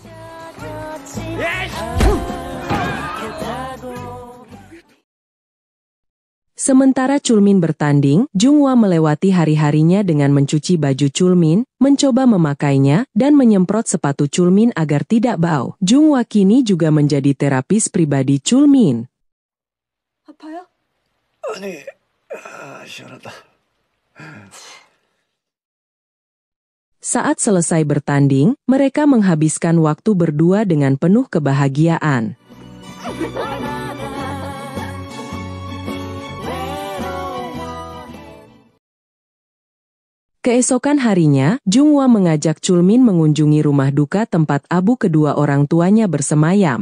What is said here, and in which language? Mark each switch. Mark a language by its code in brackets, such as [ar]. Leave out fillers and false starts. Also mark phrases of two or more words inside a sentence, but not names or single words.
[id] Sementara Chulmin bertanding, Junghwa melewati hari-harinya dengan mencuci baju Chulmin, mencoba memakainya, dan menyemprot sepatu Chulmin agar tidak bau. Junghwa kini juga menjadi terapis pribadi Chulmin. [ko] 아파요? 아니, 시원하다. [id] Saat selesai bertanding, mereka menghabiskan waktu berdua dengan penuh kebahagiaan. Keesokan harinya, Junghwa mengajak Chulmin mengunjungi rumah duka tempat abu kedua orang tuanya bersemayam.